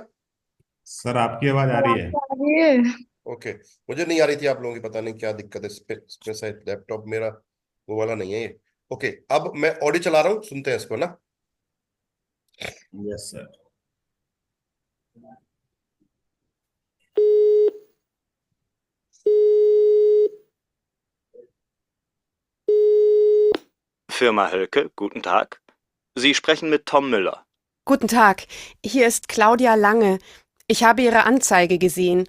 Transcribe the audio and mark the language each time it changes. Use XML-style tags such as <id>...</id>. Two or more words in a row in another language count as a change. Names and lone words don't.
<hi>सर आपकी आवाज आ रही है। आ रही है। ओके। मुझे नहीं आ रही थी आप लोगों की, पता नहीं क्या दिक्कत है। इस पे शायद लैपटॉप मेरा वो वाला नहीं है ये। ओके, अब मैं ऑडियो चला रहा हूँ, सुनते हैं इसको ना।</hi> <en>yes sir.</en> <de>Firma Hölke, guten Tag. Sie sprechen mit Tom Müller. Guten Tag, hier ist Claudia Lange. Ich habe Ihre Anzeige gesehen.</de>